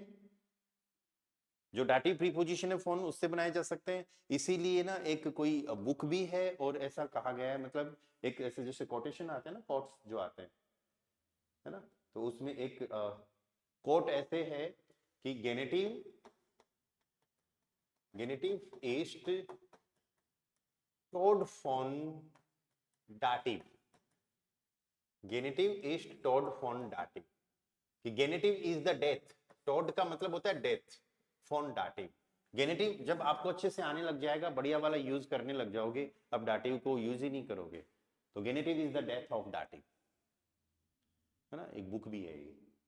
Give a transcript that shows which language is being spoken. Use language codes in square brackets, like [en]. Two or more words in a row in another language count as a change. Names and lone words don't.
[hi] जो डाटिव प्रीपोजिशन है फॉर्म उससे बनाए जा सकते हैं। इसीलिए ना एक कोई बुक भी है और ऐसा कहा गया है, मतलब एक ऐसे जैसे कोटेशन आते हैं ना, कोट्स जो आते हैं है ना, तो उसमें एक कोट ऐसे है कि गेनेटिव [de] ist tod von dativ। गेनेटिव ist tod von dativ, [hi] कि [en] genitive is the death, [hi] टॉड का मतलब होता है डेथ, [de] von Dativ. [hi] गेनेटिव जब आपको अच्छे से आने लग जाएगा, बढ़िया वाला यूज करने लग जाओगे, अब डाटिव को यूज ही नहीं करोगे, तो [en] genitive is the death of dative, [hi] है ना, एक बुक भी है ये।